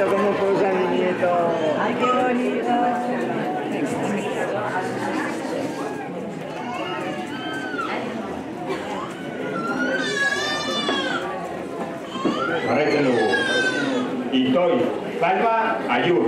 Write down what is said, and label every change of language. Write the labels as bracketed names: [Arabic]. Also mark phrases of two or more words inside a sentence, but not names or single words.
[Spanish] ¿Cómo posa mi nieto? ¡Ay, qué bonito! [Basque] Jarraitzen dugu. Itoy Salva Ayur.